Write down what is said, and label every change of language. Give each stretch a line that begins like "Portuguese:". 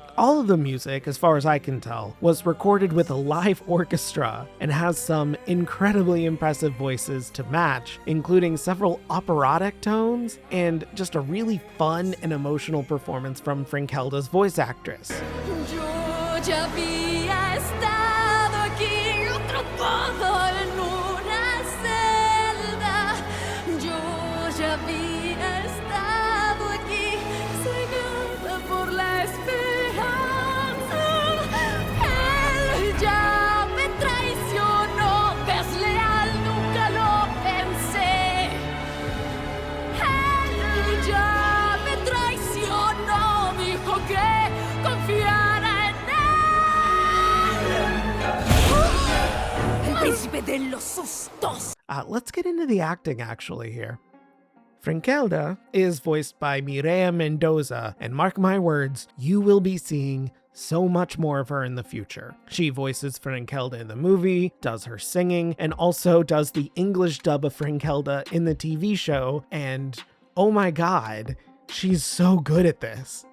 English: All of the music, as far as I can tell, was recorded with a live orchestra and has some incredibly impressive voices to match, including several operatic tones and just a really fun and emotional performance from Frankelda's voice actress.
Spanish: Yo ya había estado aquí, atrapado en una celda. Yo ya había estado aquí, cegada por la esperanza. Él ya me traicionó, desleal, nunca lo pensé. Él ya me traicionó, dijo que confiara en él. El príncipe de los sustos.
English: Let's get into the acting actually here. Frankelda is voiced by Mireia Mendoza, and mark my words, you will be seeing so much more of her in the future. She voices Frankelda in the movie, does her singing, and also does the English dub of Frankelda in the TV show, and oh my god, she's so good at this.